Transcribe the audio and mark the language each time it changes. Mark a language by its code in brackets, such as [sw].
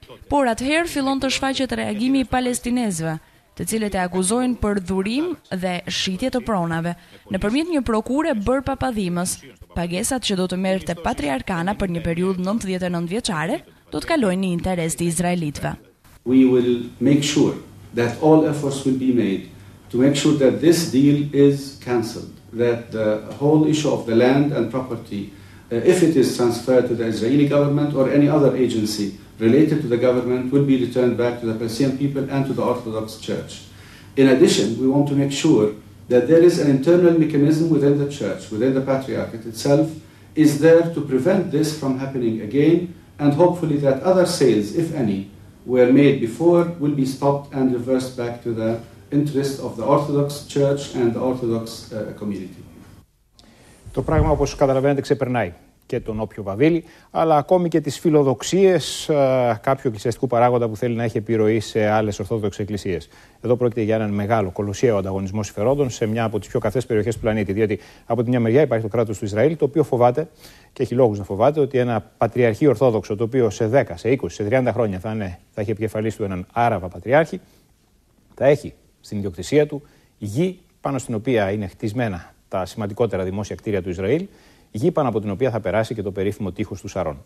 [sq] Por atëherë fillon të shfaqet reagimi i palestinezëve, të cilët e akuzojnë për dhurim dhe shitje të pronave nëpërmjet një prokure bërë papadhimës. Pagesat që do të merrte patriarkana për një periudhë 99 vjeçare do të kalojnë në interes të izraelitëve. [en] We will make sure that all efforts will be made to make sure that this deal is cancelled, that the whole issue of the land and property, if it is transferred to the Israeli government or any other agency related to the government, will be returned back to the Palestinian people and to the Orthodox Church. In addition, we want to make sure that there is an internal mechanism within the church, within the Patriarchate itself, is there to prevent this from happening again, and hopefully that other sales, if any, were made before will be stopped and reversed back to the interest of the Orthodox Church and the Orthodox community. [el] Το πράγμα, όπως καταλαβαίνετε, ξεπερνάει και τον όποιο βαδίλει, αλλά ακόμη και τις φιλοδοξίες κάποιου εκκλησιαστικού παράγοντα που θέλει να έχει επιρροή σε άλλες ορθόδοξες εκκλησίες. Εδώ πρόκειται για έναν μεγάλο, κολοσιαίο ανταγωνισμό συμφερόντων σε μια από τις πιο καυτές περιοχές του πλανήτη. Διότι από τη μια μεριά υπάρχει το κράτος του Ισραήλ, το οποίο φοβάται, και έχει λόγους να φοβάται, ότι ένα πατριαρχείο ορθόδοξο, το οποίο σε 10, σε 20, σε 30 χρόνια θα έχει επικεφαλής του έναν Άραβα πατριάρχη, θα έχει στην ιδιοκτησία του γη πάνω στην οποία είναι χτισμένα τα σημαντικότερα δημόσια κτίρια του Ισραήλ, γη πάνω από την οποία θα περάσει και το περίφημο τείχος του Σαρών.